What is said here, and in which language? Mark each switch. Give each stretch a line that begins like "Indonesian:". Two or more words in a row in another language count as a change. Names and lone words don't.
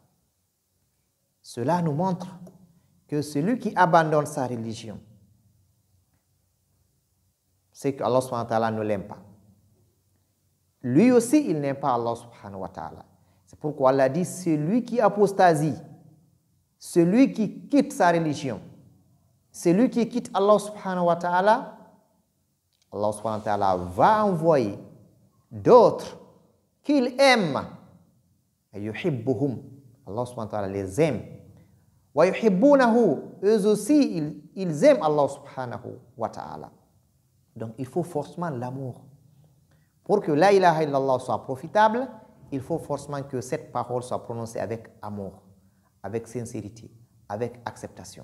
French: Cela nous montre que celui qui abandonne sa religion, c'est que Allah
Arabic: سبحانه وتعالى
French: ne l'aime pas. Lui aussi, il n'aime pas Allah
Arabic: سبحانه وتعالى.
French: C'est pourquoi Allah dit, celui qui apostasie, celui qui quitte sa religion, celui qui quitte Allah
Arabic: سبحانه وتعالى,
French: Allah
Arabic: سبحانه وتعالى
French: va envoyer d'autres qu'il aime. Yuhibbuhum. Allah
Arabic: سبحانه وتعالى
French: les aime.
Arabic: ويحبونه.
French: Eux aussi, ils aiment Allah
Arabic: سبحانه وتعالى.
French: Donc, il faut forcément l'amour. Pour que
Arabic: لا إله إلا الله
French: soit profitable, il faut forcément que cette parole soit prononcée avec amour, avec sincérité, avec acceptation.